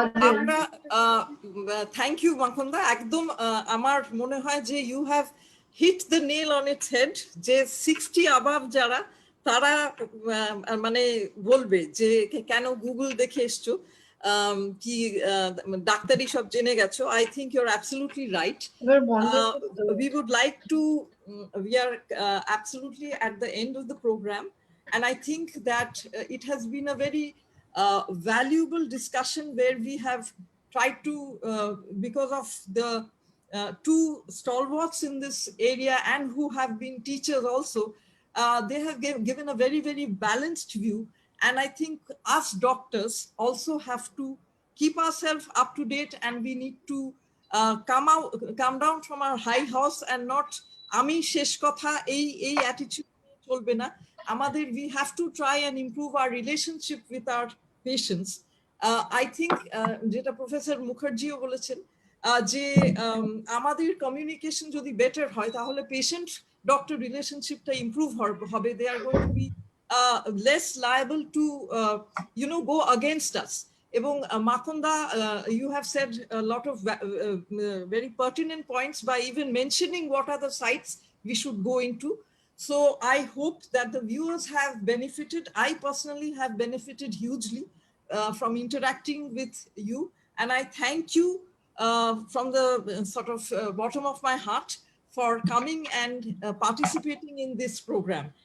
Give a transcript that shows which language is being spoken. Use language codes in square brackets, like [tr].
[bn] আমরা thank you মাখনদা, একদম আমার মনে হয় যে [en] you have hit the nail on its head, [bn] যে 60 অ্যাবাভ যারা তারা মানে বলবে যে কেন গুগল দেখে এসছো। কি ডাক্তারি সব জেনে গেছো। [en] I think you're absolutely right. We would like to, we are absolutely at the end of the program, and I think that it has been a very valuable discussion where we have tried to, because of the two stalwarts in this area and who have been teachers also, they have given a very, very balanced view. And I think us doctors also have to keep ourselves up to date, and we need to come down from our high horse and not [bn] ami shesh kotha ei attitude cholbe na. Amader, [en] we have to try and improve our relationship with our patients. I think [bn] jeta Professor Mukherjee o bolechen যে আমাদের communication যদি better হয় তাহলে patient doctor রিলেশনশিপটা improve হবে। [en] They are going to be less liable to go against us. এবং Makhan da, you have said a lot of very pertinent points by even mentioning what are the sites we should go into. So I hope that the viewers have benefited. I personally have benefited hugely from interacting with you, and I thank you from the sort of bottom of my heart for coming and participating in this program.